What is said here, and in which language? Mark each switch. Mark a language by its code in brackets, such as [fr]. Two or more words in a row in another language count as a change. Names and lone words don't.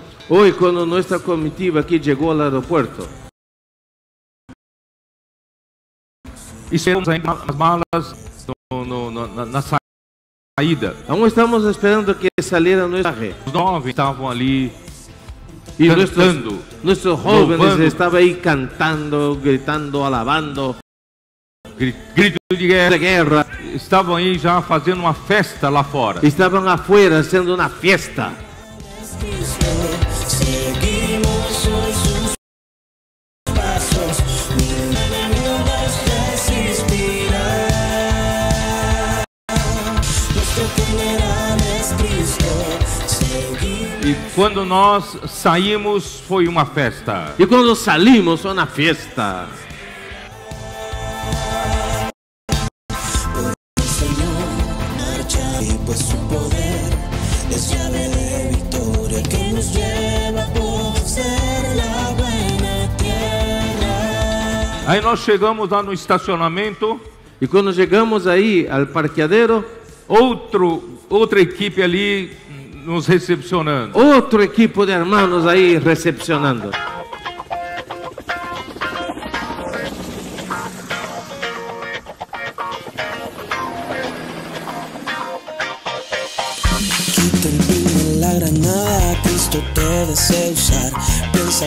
[es] Hoy cuando nuestra comitiva aquí llegó al aeropuerto, [pt] esperamos ainda as malas na saída. [es] aún estamos esperando que saliera nuestro viaje. [pt] Os jovens estavam ali [es] Y [pt] cantando, [es] nuestros jóvenes [pt] louvando, [es] estaban ahí cantando, gritando, alabando, grito de guerra. [pt] Estavam aí já fazendo uma festa lá fora. [es] estaban afuera haciendo una fiesta. Seguimos hoy sus pasos, humildes resistirán. Nuestro general es Cristo. [pt] E quando nós saímos foi uma festa. [es] Y cuando salimos fue una fiesta. Y pues su poder es llave de victoria que nos lleva a poseer la buena tierra. [pt] Aí nós chegamos lá no estacionamento, [es] Y cuando llegamos ahí al parqueadero, [pt] outra equipe ali nos recepcionando. [es] otro equipo de hermanos ahí recepcionando. Quita el pin en la granada, Cristo te desea usar.